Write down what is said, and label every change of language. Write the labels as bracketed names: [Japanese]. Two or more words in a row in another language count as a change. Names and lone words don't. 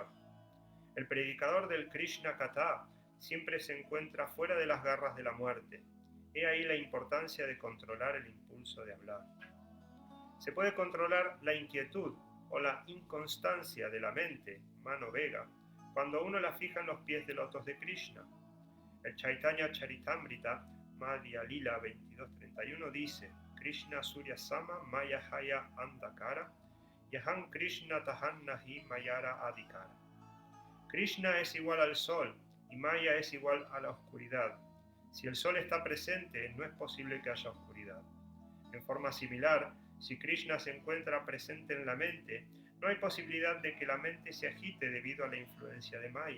[Spanish] El predicador del Krishna Kata siempre se encuentra fuera de las garras de la muerte. He ahí la importancia de controlar el impulso de hablar. Se puede controlar la inquietud o la inconstancia de la mente, [Sanskrit] mano vega, [Spanish] cuando uno la fija en los pies de lotos de Krishna. El Chaitanya Charitamrita, Madhya Lila 22:31 dice: [Bangla] কৃষ্ণ সূর্যসম মায়া হয় অন্ধকার, যাহাঁ কৃষ্ণ তাহাঁ নাহি মায়ার অধিকার. [Spanish] Krishna es igual al sol y Maya es igual a la oscuridad. Si el sol está presente, no es posible que haya oscuridad. En forma similar, si Krishna se encuentra presente en la mente, no hay posibilidad de que la mente se agite debido a la influencia de Maya.